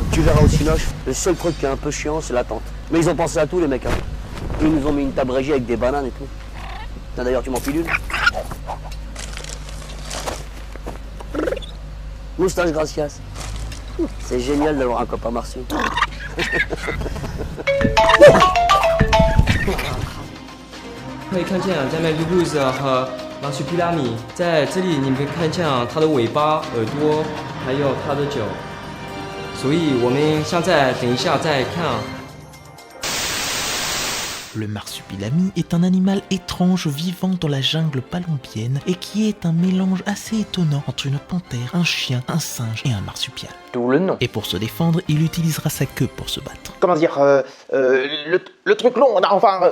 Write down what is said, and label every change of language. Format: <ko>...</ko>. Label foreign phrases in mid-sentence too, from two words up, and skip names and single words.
<fr>Tu verras au Cinoche, le seul truc qui est un peu chiant, c'est l'attente. Mais ils ont pensé à tout, les mecs. Hein. Ils nous ont mis une table régie avec des bananes et tout. Tiens, d'ailleurs, tu m'en files une. Moustache gracias. C'est génial d'avoir un copain Marsu.</fr> <zh>可以看见在 Maggie 和 Marsupilami 在这里，你们可以看见它的尾巴、耳朵，还有它的脚。所以我们现在等一下再看。</zh> <fr>Le marsupilami est un animal étrange vivant dans la jungle palombienne et qui est un mélange assez étonnant entre une panthère, un chien, un singe et un marsupial. D'où le nom. Et pour se défendre, il utilisera sa queue pour se battre. Comment dire, le truc long, enfin...</fr>